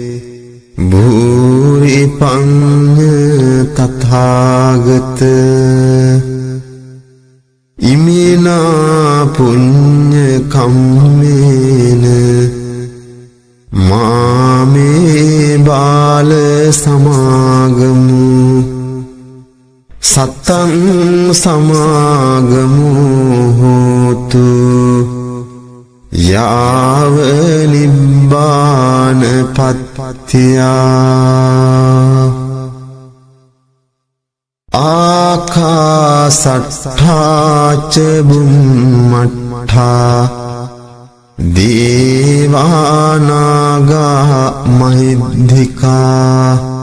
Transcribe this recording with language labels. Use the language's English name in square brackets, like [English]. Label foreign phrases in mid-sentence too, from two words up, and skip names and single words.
[Pali] භූරි පඤ්ඤ තථාගත ඉමිනා පුඤ්ඤ කම්මේන මාමේ බාල සමාගමු සතං සමාගමු හෝතු යාව නිබ්බාන පත්තියා ආකාසට්ඨා ච බුම්මට්ඨා දේවානාගා මහිද්దికා